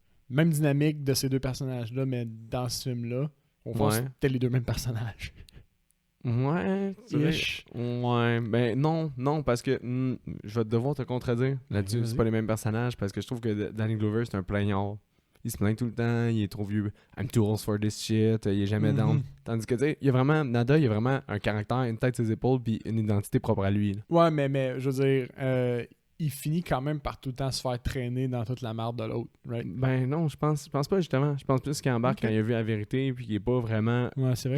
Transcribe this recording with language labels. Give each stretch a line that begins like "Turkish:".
French: même dynamique de ces deux personnages-là, mais dans ce film-là, au fond, Ouais. c'était les deux mêmes personnages. Ouais, tu sais, Ish. ouais, ben non, parce que je vais devoir te contredire là-dessus. Vas-y. C'est pas les mêmes personnages parce que je trouve que Danny Glover, c'est un plaignard. Il se plaint tout le temps, il est trop vieux.
English: I'm too old for this shit,
French: il est jamais down. Mhm. Tandis que, tu sais, Nada, il a vraiment un caractère, une tête, ses épaules, puis une identité propre à lui. Là. Ouais, mais je veux dire, il finit quand même par tout le temps se faire traîner dans toute la merde de l'autre, right? Ben non, je pense pas justement. Je pense plus qu'il embarque quand il a vu la vérité puis qu'il est pas vraiment... Ouais, c'est vrai